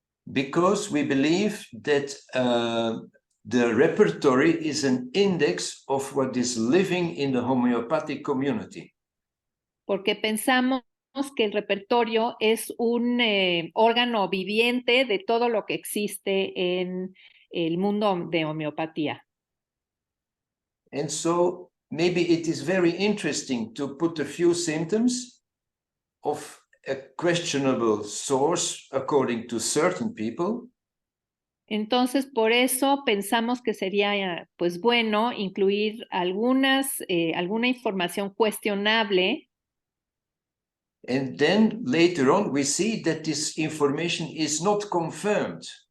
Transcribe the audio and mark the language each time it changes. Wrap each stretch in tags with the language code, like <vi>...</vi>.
<en>Because we believe that the repertory is an index of what is living in the homeopathic community.</en> <es>Porque pensamos que el repertorio es un órgano viviente de todo lo que existe en el mundo de homeopatía.</es> <en>And so maybe it is very interesting to put a few symptoms of a questionable source according to certain people.</en> <es>Entonces, por eso pensamos que sería pues bueno incluir alguna información cuestionable.</es> <en>And then later on, we see that this information is not confirmed.</en>